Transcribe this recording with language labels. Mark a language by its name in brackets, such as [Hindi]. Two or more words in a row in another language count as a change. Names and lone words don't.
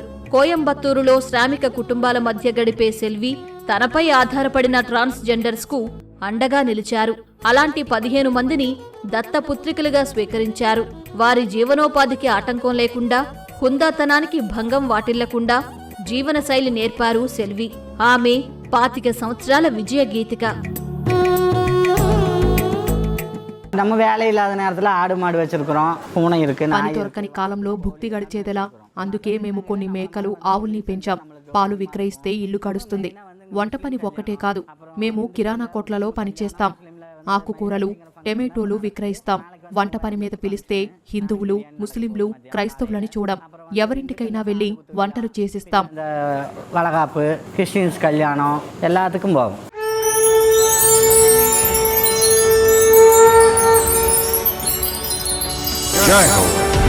[Telugu] కోయంబత్తూరులో శ్రామిక కుటుంబాల మధ్య గడిపే సెల్వి తనపై ఆధారపడిన ట్రాన్స్జెండర్స్కు అండగా నిలిచారు. అలాంటి 15 మందిని దత్తపుత్రికలుగా స్వీకరించారు. వారి జీవనోపాధికి ఆటంకం లేకుండా, హుందాతనానికి భంగం వాటిల్లకుండా జీవనశైలి నేర్పారు సెల్వి. ఆమె 25 సంవత్సరాల విజయ గీతిక. [Tamil] நம்ம வேலை இல்லாத நேரத்தில் ஆடு மாடு வச்சிருக்கிறோம், பூனை இருக்கு. [Telugu] పని దొరకని కాలంలో భుక్తి గడిచేదెలా? అందుకే మేము కొన్ని మేకలు, ఆవుల్ని పెంచాం. పాలు విక్రయిస్తే ఇల్లు గడుస్తుంది. వంట పని ఒక్కటే కాదు, మేము కిరాణా కొట్లలో పనిచేస్తాం. ఆకుకూరలు, టొమాటోలు విక్రయిస్తాం. వంట పని మీద పిలిస్తే హిందువులు, ముస్లింలు, క్రైస్తవులని చూడం. ఎవరింటికైనా వెళ్లి వంటలు చేసిస్తాం. [Tamil] வளகாப்பு, கிறிஸ்டின்ஸ் கல்யாணம் எல்லாத்துக்கும் போகும். [Hindi] Jai Ho.